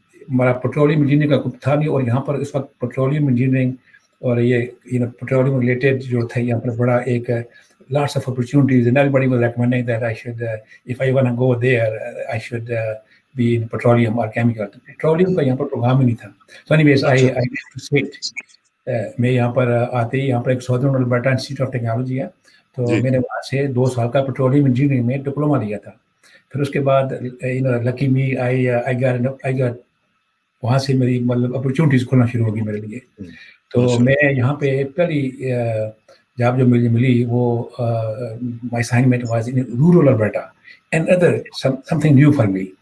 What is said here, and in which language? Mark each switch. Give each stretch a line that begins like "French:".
Hindi: हमारा petroleum engineering का कुछ था नहीं, और यहाँ पर इस वक्त पेट्रोलियम इंजीनियरिंग और ये पेट्रोलियम रिलेटेड जो था यहाँ पर बड़ा एक
English: lots of opportunities, and everybody was recommending that I should, if I want to go there, I should be in petroleum or chemical.
Hindi: Petroleum का यहाँ पर प्रोग्राम ही नहीं था.
English: So anyways, I went to SWIFT.
Hindi: मैं यहाँ पर आते ही यहाँ पर एक Southern Alberta Institute of Technology है, तो मैंने वहाँ से 2 साल का पेट्रोलियम इंजीनियरिंग में डिप्लोमा लिया था. फिर उसके बाद
English: lucky me I got
Hindi: वहाँ से मेरी मतलब अपॉर्चुनिटीज खुलना शुरू होगी मेरे लिए. तो मैं यहाँ पे पहली जॉब जो मुझे मिली वो
English: My assignment was in rural Alberta and other something new for me.